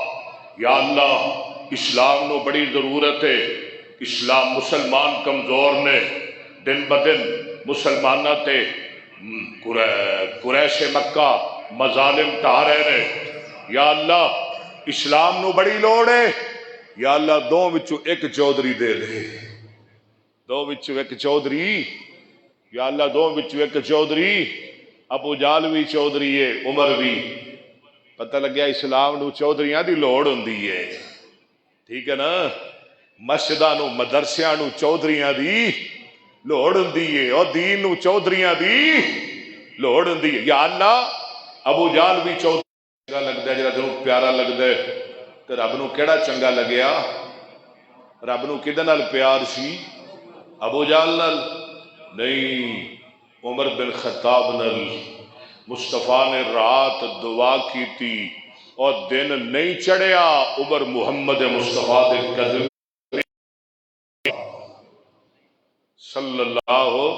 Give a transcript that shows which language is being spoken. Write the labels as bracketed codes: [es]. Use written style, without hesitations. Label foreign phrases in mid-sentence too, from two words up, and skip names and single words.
[pa] یا اللہ اسلام نو بڑی ضرورت ہے، اسلام مسلمان کمزور نے، دن بدن مسلمانہ تے قریش مکہ مظالم ٹھا رہے نے۔ یا اللہ اسلام نو بڑی لوڑ ہے، یا اللہ دو وچوں ایک چودھری دے دے، دو وچوں ایک چودھری، یا اللہ دو وچوں ایک چودھری، ابو جہل بھی چودھری ہے، عمر بھی۔ پتہ لگیا اسلام نو چودھریاں دی لوڑ ہوندی ہے، ٹھیک ہے نا؟ مسجداں نو مدرسیاں نو چودھریاں دی لوڑ ہوندی ہے، اور دین نو چودھریاں دی لوڑ ہوندی ہے۔ یا اللہ ابو جہل بھی چودھری چنگا لگدا ہے، جڑا تینوں پیارا لگدا ہے، تے رب نو کیڑا چنگا لگیا؟ رب نو کدے نال پیار سی؟ ابو جہل نال نہیں، عمر بن خطاب نال۔ مصطفیٰ نے رات دعا کی تھی اور دن نہیں چڑھیا، عمر محمد مصطفیٰ دے قدم صلی اللہ۔